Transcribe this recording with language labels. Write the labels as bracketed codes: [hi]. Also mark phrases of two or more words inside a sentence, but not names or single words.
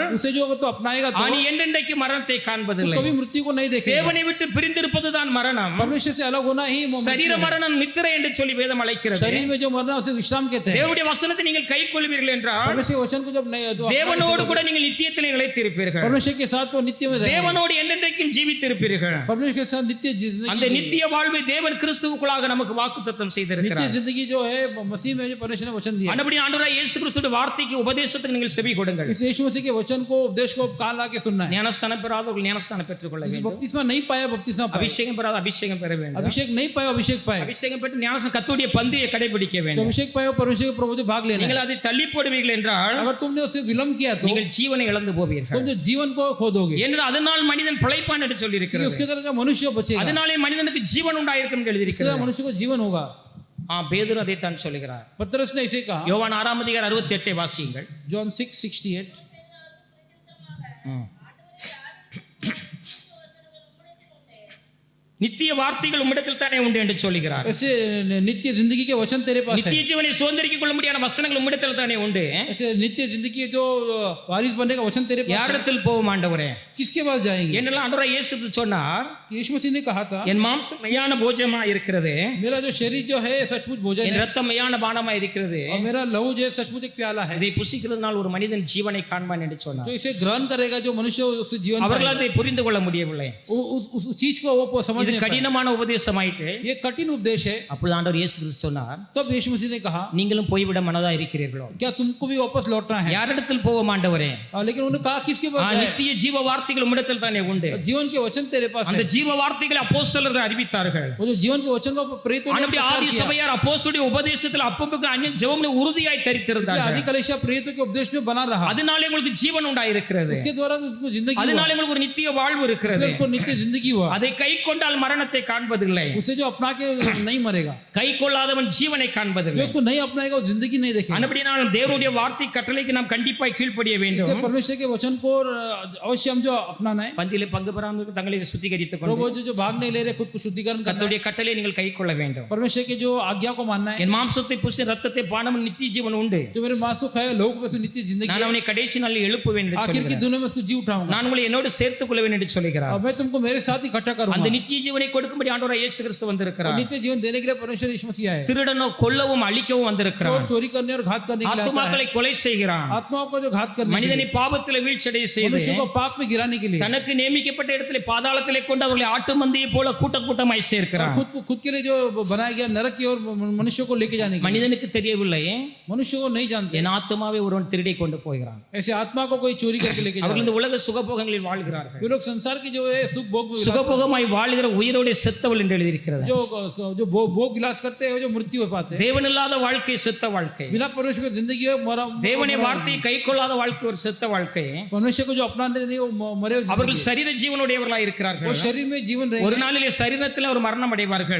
[hi] उसे जो अगर तो अपनाएगा तो [ta] நீ என்றென்றைக்கு மரணத்தை காண்பதில்லை. [hi] कभी मृत्यु को नहीं देखेगा। [ta] தேவனை விட்டு பிரிந்திருப்பதுதான் மரணம். [hi] परमेश्वर से अलग होना ही [ta] சரீர மரணம் நித்திரை என்று சொல்லி வேதம் அழைக்கிறது. [hi] शरीर में जो मरना उसे विश्राम कहते हैं। [ta] தேவனுடைய வசனத்தை நீங்கள் கை கொள்வீர்கள் என்றால் [hi] परमेश्वर के वचन को जब नहीं तो [ta] தேவனோடு கூட நீங்கள் நித்தியத்திலே நிலைத்திருப்பீர்கள். [hi] परमेश्वर के साथ तो नित्य में रहेंगे, [ta] தேவனோடு என்றென்றைக்கும் ஜீவித்திருப்பீர்கள். [hi] परमेश्वर के साथ नित्य जिंदगी, [ta] அந்த நித்திய வாழ்வை தேவன் கிறிஸ்துவுக்குள்ளாக நமக்கு வாக்குத்தத்தம் [hi] नित्य [ta] செய்திருக்கிறார். [hi] जिंदगी जो है मसीह में जो परमेश्वर ने वचन दिया। [ta] அந்தபடி ஆண்டவராகிய இயேசு கிறிஸ்துவின் வார்த்தைக்கு உபதேசத்துக்கு நீங்கள் செவி கொடுங்கள். [hi] इस यीशु मसीह के वचन को उपदेश को कान ला के सुनना है। [ta] ஞானஸ்தானம் பெறாதவர்கள் ஞானஸ்தானம் பெற்றுக்கொள்ள வேண்டும். [hi] बपतिस्मा नहीं पाया बपतिस्मा पाया, [ta] அபிஷேகம் பெறாத அபிஷேகம் பெற வேண்டும். [hi] अभिषेक नहीं पाया अभिषेक पाया, [ta] அபிஷேகம் பெற்று ஞானஸ்தானம் கர்த்தருடைய பந்தியை கடைபிடிக்க [hi] तो [ta] வேண்டும். [hi] अभिषेक पाया परमेश्वर के प्रभु से भाग लेना है। [ta] நீங்கள் அதை தள்ளி போடுவீர்கள் என்றால் [hi] अगर तुमने उससे विलंब किया तो [ta] நீங்கள் ஜீவனை இழந்து போவீர்கள். [hi] तुम जो जीवन को खो दोगे, [ta] என்று அதனால் மனிதன் பிழைப்பான் என்று சொல்லி [hi] क्योंकि [ta] இருக்கிறது. [hi] उसके तरह का मनुष्य बचेगा, [ta] அதனாலே மனிதனுக்கு ஜீவன் உண்டாயிருக்கும் என்று [hi] उसके [ta] எழுதியிருக்கிறது. [hi] तरह मनुष्य को जीवन होगा। [ta] பேதுரு அதைத்தான் சொல்கிறார். [hi] पतरस ने इसे कहा, [ta] யோவான் 6:68 வாசியுங்கள். [hi] जॉन 6:68, [ta] நித்திய வார்த்தைகள் உம்மிடத்தில் தானே உண்டு என்று சொல்கிறார். [hi] ऐसे नित्य जिंदगी के वचन तेरे पास है, [ta] நித்திய ஜீவனை சுதந்திரித்துக் கொள்ள முடியாத வசனங்கள் உம்மிடத்தில் தானே உண்டு. [hi] ऐसे नित्य जिंदगी के जो वारिस बनने का वचन तेरे पास है, [ta] யாரிடத்தில் போவோம் ஆண்டவரே? [hi] किसके पास जाएंगे? [ta] என்னெல்லாம் ஆண்டவராகிய இயேசு சொன்னார், [hi] यीशु मसीह ने कहा था, [ta] என் மாம்சம் மெய்யான போஜனமா இருக்கிறது, [hi] मेरा जो शरीर जो है सचमुच भोजन [ta] என் [hi] है [ta] ரத்தம் மெய்யான பானமா இருக்கிறது, [hi] और मेरा लहू जो है सचमुच एक प्याला है। [ta] இதை புசிக்கிறதுனால் ஒரு மனிதன் ஜீவனை காண்பான் என்று சொன்னார். [hi] जो इसे ग्रहण करेगा जो मनुष्य उसे जीवन [ta] அவர்கள் [hi] पाएगा। [ta] அதை புரிந்து கொள்ள முடியவில்லை. [hi] उस चीज को वो समझ [ta] இது [hi] नहीं पाए। [ta] கடினமான உபதேசமாயிட்டு. [hi] ये कठिन उपदेश है। [ta] அப்பொழுது ஆண்டவர் இயேசு கிறிஸ்து சொன்னார், [hi] तब यीशु मसीह ने कहा, [ta] நீங்களும் போய்விட மனதா இருக்கிறீர்களோ? [hi] क्या तुमको भी वापस लौटना है? [ta] யாரிடத்தில் போவோம் ஆண்டவரே? [hi] लेकिन उन्होंने कहा किसके पास जाए? [ta] நித்திய ஜீவ வார்த்தைகள் உம்மிடத்தில் தானே உண்டு. [hi] जीवन के वचन तेरे पास [ta] அந்த [hi] है। [ta] ஜீவ வார்த்தைகளை அப்போஸ்தலர்கள் அறிவித்தார்கள். [hi] वो जो जीवन के वचन को प्रेरितों ने [ta] ஆண்டவருடைய [hi] प्रचार [ta] ஆதி [hi] किया। [ta] சபையார் அப்போஸ்தலருடைய உபதேசத்தில் அப்பப்போ அந்நிய ஜெபம்ல உறுதியாய் [hi] इसलिए [ta] தரித்திருந்தார்கள். [hi] आदि कलीसिया प्रेरितों के उपदेश में बना रहा, [ta] அதனாலே உங்களுக்கு ஜீவன் உண்டாயிருக்கிறது. [hi] उसके द्वारा उनको जिंदगी हुआ, [ta] அதனாலே உங்களுக்கு ஒரு நித்திய வாழ்வு இருக்கிறது. [hi] इसलिए उनको नित्य जिंदगी हुआ। [ta] அதை கை கொண்டால் மரணத்தை காண்பதில்லை, [hi] उसे जो अपना के नहीं मरेगा, [ta] கை கொள்ளாதவன் ஜீவனை [hi] जो [ta] காண்பதில்லை. [hi] उसको नहीं अपनाएगा वो जिंदगी नहीं देखेगा। [ta] அப்படினால் தேவனுடைய வார்த்தை கட்டளைக்கு நாம் கண்டிப்பாய் கீழ்ப்படிய வேண்டும். [hi] इसलिए परमेश्वर के वचन को अवश्य हम जो अपनाना है। [ta] பந்தியிலே பங்கு பெறாமல் தங்களை சுத்திகரித்துக் [hi] प्रभु [ta] கொண்டு [hi] जो भाग नहीं ले रहे खुद को शुद्धिकरण करना है। [ta] கர்த்தருடைய கட்டளை நீங்கள் கை கொள்ள வேண்டும். [hi] परमेश्वर के जो आज्ञा को मानना है। [ta] என் மாம்சத்தை புசி ரத்தத்தை பானம் நித்திய ஜீவன் உண்டு, [hi] जो मेरे मांस को खाएगा लोगों को नित्य जिंदगी [ta] நான் [hi] है। [ta] அவனை கடைசி நாளில் எழுப்புவேன் என்று [hi] आखिर की [ta] சொல்கிறார். [hi] दुनिया में उसको जी उठाऊंगा [ta] நான் உங்களை என்னோடு சேர்த்துக் கொள்வேன் என்று சொல்கிறார். [hi] और मैं तुमको मेरे साथ इकट्ठा [ta] அந்த [hi] करूंगा। [ta] நித்திய ஜீவனை கொடுக்கும்படி ஆண்டவராகிய இயேசு கிறிஸ்து [hi] और [ta] வந்திருக்கிறார். [hi] नित्य जीवन देने के लिए परमेश्वर यीशु मसीह आए। [ta] திருடனோ கொல்லவும் அழிக்கவும் வந்திருக்கிறார். [hi] चोर चोरी करने और घात करने के लिए आता है। [ta] ஆத்துமாக்களை கொலை செய்கிறான். [hi] आत्माओं को जो घात करने के [ta] மனிதனை [hi] लिए, [ta] பாவத்தில் வீழ்ச்சடைய செய்து [hi] मनुष्य को पाप में गिराने के लिए, [ta] தனக்கு நியமிக்கப்பட்ட இடத்திலே பாதாளத்திலே கொண்டு அவர்களை ஆட்டு மந்தையை போல கூட்டமாய் சேர்க்கிறான். [hi] खुद के लिए जो बनाया गया नरक की ओर मनुष्य को लेके जाने के लिए। [ta] மனிதனுக்கு தெரியவில்லை, [hi] मनुष्य को नहीं जानते, [ta] என் ஆத்துமாவை ஒருவன் திருடி கொண்டு போகிறான். [hi] ऐसे आत्मा को कोई चोरी करके लेके [ta] அவர்கள் [hi] जाता [ta] இந்த உலக சுகபோகங்களில் வாழ்கிறார்கள். [hi] है। वे लोग संसार की जो है सुख भोग [ta] சுகபோகமாய் வாழ்கிற உயிரோடு செத்தவள் என்று எழுதியிருக்கிறது. [hi] जो भोग विलास करते हैं वो जो मृत्यु हो पाते हैं। [ta] தேவனில்லாத வாழ்க்கை செத்த வாழ்க்கை. [hi] बिना परमेश्वर की जिंदगी है मरा। [ta] தேவனுடைய வார்த்தையை கை கொள்ளாத வாழ்க்கை ஒரு செத்த வாழ்க்கை. [hi] परमेश्वर को जो अपनाते नहीं वो मरे हुए [ta] அவர்கள் [hi] जिंदगी है। [ta] சரீர ஜீவனுடையவர்களாய் இருக்கிறார்கள். [hi] वो शरीर में जीवन [ta] ஒரு [hi] रहेगा [ta] நாளிலே சரீரத்தில் அவர் மரணம் அடைவார்கள்.